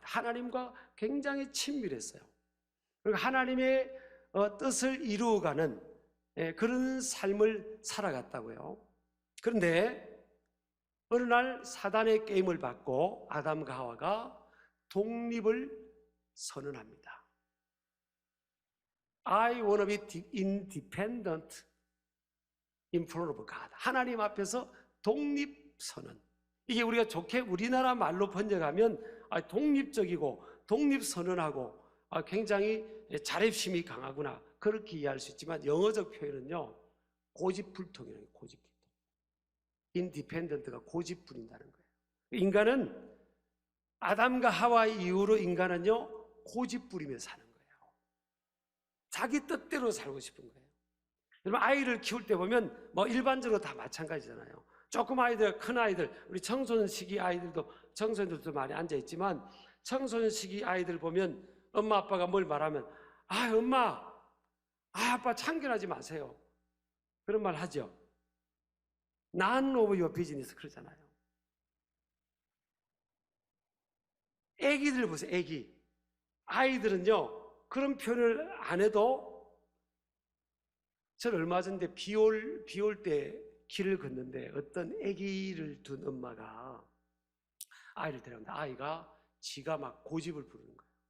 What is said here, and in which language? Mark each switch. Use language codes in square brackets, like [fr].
[ko] 하나님과 굉장히 친밀했어요. 그리고 하나님의 뜻을 이루어가는 그런 삶을 살아갔다고요. 그런데 어느 날 사단의 게임을 받고 아담과 하와가 독립을 선언합니다. [en] I want to be independent in front of God. [ko] 하나님 앞에서 독립 선언. 이게 우리가 좋게 우리나라 말로 번역하면 독립적이고 독립 선언하고 굉장히 자립심이 강하구나 그렇게 이해할 수 있지만 영어적 표현은요 고집불통이에요. 고집불통. 인디펜던트가 고집 부린다는 거예요. 인간은 아담과 하와 이후로 인간은요 고집 부리며 사는 거예요. 자기 뜻대로 살고 싶은 거예요. 여러분 아이를 키울 때 보면 뭐 일반적으로 다 마찬가지잖아요. 조금 아이들, 큰 아이들, 우리 청소년 시기 아이들도 청소년들도 많이 앉아 있지만 청소년 시기 아이들 보면 엄마 아빠가 뭘 말하면 엄마, 아빠 참견하지 마세요. 그런 말 하죠. [en] None of your business [ko] 그러잖아요. 애기들 보세요. 애기. 아이들은요 그런 표현을 안 해도 저는 얼마 전에 비 올 때 길을 걷는데 어떤 아기를 둔 엄마가 아이를 데려갔는데 아이가 지가 막 고집을 부르는 거예요.